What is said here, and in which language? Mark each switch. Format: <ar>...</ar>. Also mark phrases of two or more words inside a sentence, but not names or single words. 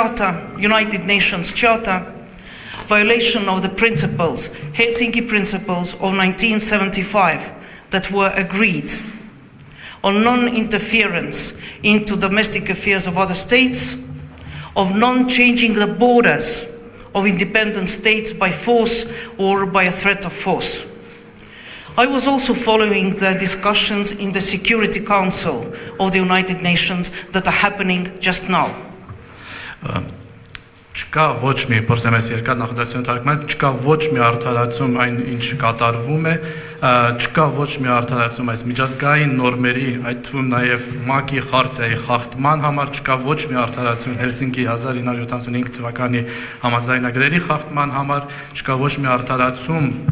<en>Charter, violation of the principles, Helsinki Principles of 1975 that were agreed on non-interference into domestic affairs of other states, of non-changing the borders of independent states by force or by a threat of force. I was also following the discussions in the Security Council of the United Nations that are happening just now.</en> <hy>Չկա ոչ մի փորձեմ ես երկար նախադասություն թարգմանել, չկա ոչ մի արդարացում այն ինչ կատարվում է, չկա ոչ մի արդարացում այս միջազգային նորմերի, այդ թվում նաև ՄԱԿ-ի խարտիայի խախտման համար, չկա ոչ մի արդարացում Հելսինկի 1975 թվականի համաձայնագրերի խախտման համար, չկա ոչ մի արդարացում</hy>